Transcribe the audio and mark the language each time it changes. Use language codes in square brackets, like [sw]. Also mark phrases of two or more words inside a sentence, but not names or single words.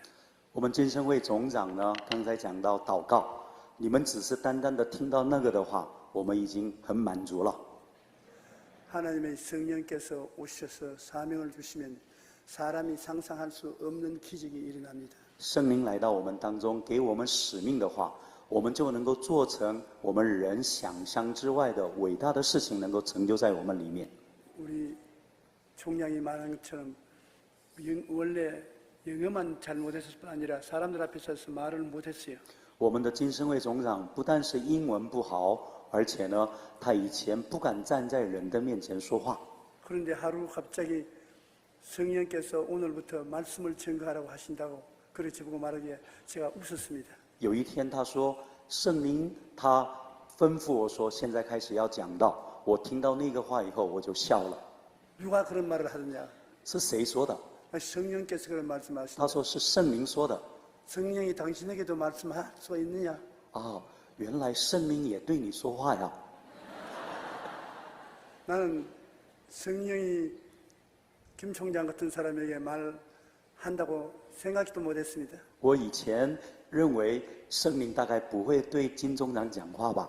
[zh] 我们金生会总长呢，刚才讲到祷告，你们只是单单的听到那个的话，我们已经很满足了。 [ko] 하나님의 성령께서 오셔서 사명을 주시면 사람이 상상할 수 없는 기적이 일어납니다. [zh] 圣灵来到我们当中，给我们使命的话，我们就能够做成我们人想象之外的伟大的事情，能够成就在我们里面。 [ko] 우리 총장이 말한 것처럼 원래 영어만 잘 못했을 뿐 아니라 사람들 앞에 서서 말을 못했어요. [zh] 我们的金生会总长不但是英文不好，而且呢，他以前不敢站在人的面前说话。 [ko] 그런데 하루 갑자기 성령께서 오늘부터 말씀을 증거하라고 하신다고 그렇게 저보고 말하기에 제가 웃었습니다. [zh] 有一天他说，圣灵他吩咐我说，现在开始要讲道。我听到那个话以后，我就笑了。 [ko] 누가 그런 말을 하느냐? [zh] 是谁说的？ [ko] 성령께서 그런 말씀하신다. [zh] 他说是圣灵说的。 [ko] 성령이 당신에게도 말씀할 수 있느냐? [zh] 啊，原来圣灵也对你说话呀！ [ko] 나는 성령이 김 총장 같은 사람에게 말한다고 생각도 못했습니다. [zh] 我以前认为圣灵大概不会对金总长讲话吧，